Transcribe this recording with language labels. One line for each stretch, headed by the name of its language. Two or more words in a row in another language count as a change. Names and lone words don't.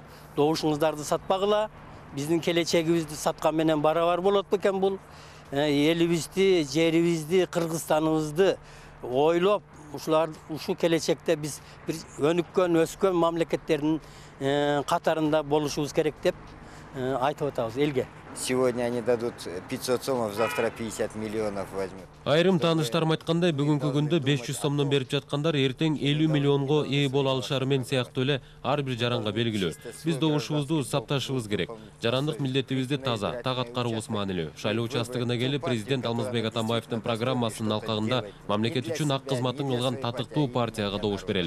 Kyrgyz: Добушуңуздарды сатпагыла, биздин келечегибизди саткан менен барабар болот бекен бул. Элибизди, жерибизди, Кыргызстаныбызды ойлоп, ушу келечекте биз бир өнүккөн, өскөн мамлекеттердин катарында болушубуз керек деп айтып атабыз элге.
Russian: Сегодня они дадут 500 сомов, завтра 50 миллионов возьмут.
Kyrgyz: Айрым тааныштарым айткандай, бүгүнкү күндө 500 сомдон берип жаткандар эртең 50 миллионго ээ боло алышары мен сыяктуу эле ар бир жаранга белгилүү. Биз добушубузду сапташыбыз керек. Жарандык милдетибизди таза, так аткарууубуз маанилүү. Шайлоо участогуна келип, президент Алмазбек Атамбаевдин программасынын алкагында мамлекет үчүн ак кызматын кылган татыктуу партияга добуш берели.